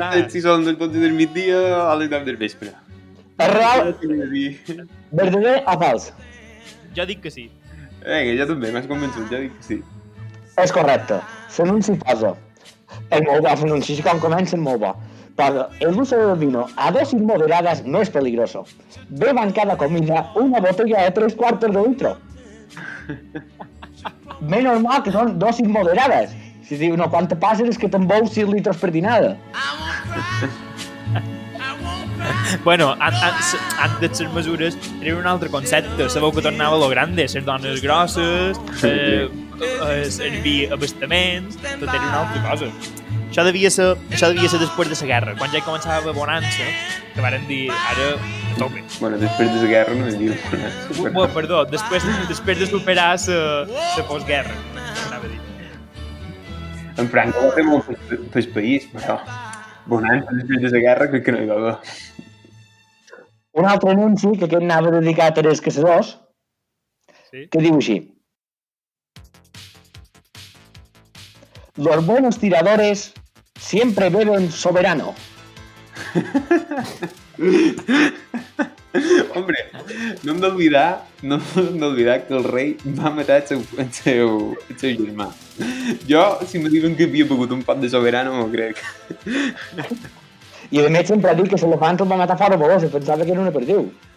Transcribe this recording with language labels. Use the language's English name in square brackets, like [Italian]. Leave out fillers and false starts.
[Catalan] Clar. si són del 12 del migdia a les 10 del vespre. És real, verdader o fals? Jo dic que sí. Vinga, jo també, m'has convençut, jo dic que sí. És correcte. L'anunci posa. És molt bo, l'anunci com comença és molt bo. [Spanish] Posa, el uso del vino a dosis moderadas no es peligroso. Beban cada comida una botella de 3 cuartos de litro. [Catalan] Menos mal que són dosis moderades. Si diu, no, quan te passes és que te'n veus 6 litres per dinada. Bueno, antes les mesures eren un altre concepte. Sabeu que tornava a lo grande, les dones grosses, el vi abastaments, tot era una altra cosa. Això devia ser després de la guerra, quan ja començava la bonança, que varen dir, ara a tope. Bueno, després de la guerra no em diu. Bueno, perdó, després de superar la postguerra, anava a dir. En Franco va fer molt pel país, però bonança després de la guerra crec que no hi va haver. Un altre anunci, que aquest anava dedicat a els caçadors, Sí? que diu així. [Spanish] Los buenos tiradores siempre beben soberano. [Catalan] Hombre, no hem d'oblidar que el rei va matar el seu germà. Jo, si me diuen que havia begut un pot de soberano, m'ho crec. I a més sempre ha dit que l'elefant el va matar fora boló, se pensava que era una perdiu.